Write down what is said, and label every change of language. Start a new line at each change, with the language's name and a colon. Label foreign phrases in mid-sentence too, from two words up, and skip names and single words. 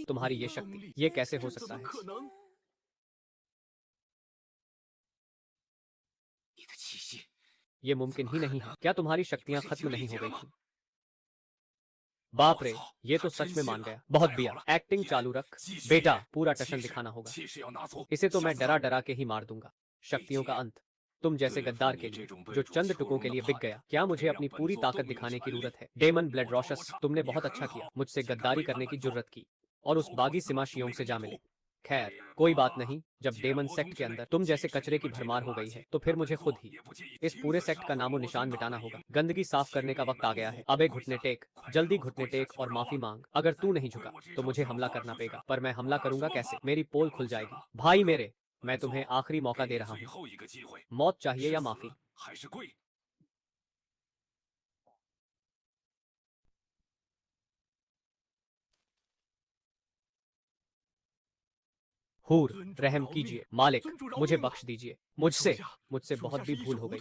Hindi: तुम्हारी ये शक्ति, ये कैसे हो सकता है?
Chinese: 你的气息，
Hindi: ये मुमकिन ही नहीं है। क्या तुम्हारी शक्तियां खत्म नहीं हो गई थी? बाप रे, ये तो सच में मान गया। बहुत बिया, एक्टिंग चालू रख बेटा, पूरा टशन दिखाना होगा।
Chinese: 气势要拿走。
Hindi: इसे तो मैं डरा डरा के ही मार दूंगा। शक्तियों का अंत, तुम जैसे गद्दार के लिए जो चंद टुकों के लिए बिक गया। क्या मुझे अपनी पूरी ताकत दिखाने की जरूरत है? डेमन ब्लड रॉशस, तुमने बहुत अच्छा किया, मुझसे गद्दारी करने की जुर्रत की और उस बागी सिमा शियोंग से जा मिले। खैर कोई बात नहीं, जब डेमन सेक्ट के अंदर तुम जैसे कचरे की भरमार हो गई है तो फिर मुझे खुद ही इस पूरे सेक्ट का नामो निशान मिटाना होगा। गंदगी साफ करने का वक्त आ गया है। अबे घुटने टेक, जल्दी घुटने टेक और माफी मांग। अगर तू नहीं झुका तो मुझे हमला करना पड़ेगा। पर मैं हमला करूंगा कैसे? मेरी पोल खुल जाएगी। भाई मेरे, मैं तुम्हें आखिरी मौका दे रहा
Chinese: 最
Hindi: हूँ।
Chinese: 后一个机会，
Hindi: मौत चाहिए या माफी?
Chinese: 还是跪？
Hindi: हूर, रहम कीजिए मालिक, मुझे बख्श दीजिए। मुझसे बहुत भी भूल हो गई।